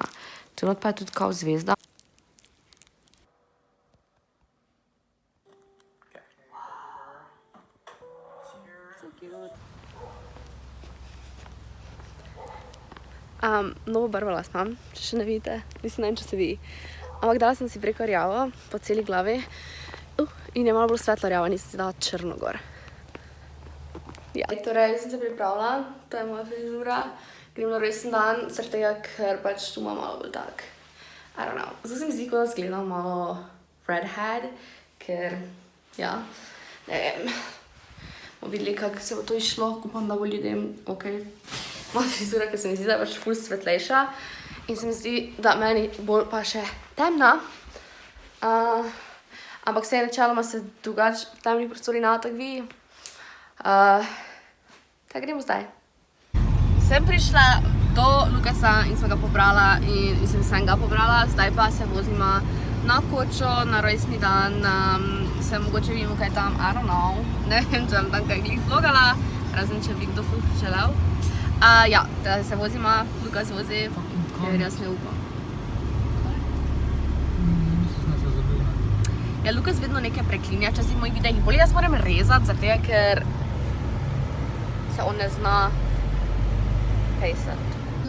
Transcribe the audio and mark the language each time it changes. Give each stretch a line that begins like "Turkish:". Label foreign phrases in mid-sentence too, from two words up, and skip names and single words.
Slovenian: Tu not pa je tudi kao zvezda. Novo barvo las imam, če še ne vidite, mislim, ne vem, če se vidi. Ampak dala sem si preko rjavo po celi glavi in je malo bolj svetlo rjava, nisem si dala črno gor. Ja. Torej, sem se pripravila, to je moja frizura. Grem na rojsten dan, zaradi tega, ker pač tu imam malo bolj tak,
English: I don't know.
Slovenian: Zdaj se mi zdi, kot da zgledam malo redhead, ker, ja, ne vem. Bomo videli, kako se bo to išlo, upam, da bo ljudem, okej. Moja frizura, ker se mi zdi, da je pač ful svetlejša in se mi zdi, da meni bolj pa še temna. Ampak vse načeloma se drugače v temnih prostorih ne tako vidi. Tako gremo zdaj. Sem prišla do Lukasa in sem ga pobrala in sem ga pobrala, zdaj pa se vozimo na Kočo, na rojstni dan. Se mogoče vidimo, kaj tam,
English: I don't know.
Slovenian: Ne vem, če vam tam kaj glih vlogala, razen če bi kdo ful želel. Ja, da se vozimo, Lukas vozi, ker jaz ne upam. Ja, Lukas vedno nekaj preklinja, včasih v mojih videih. Bolje jaz moram rezati, zato ker se on ne zna pejsati.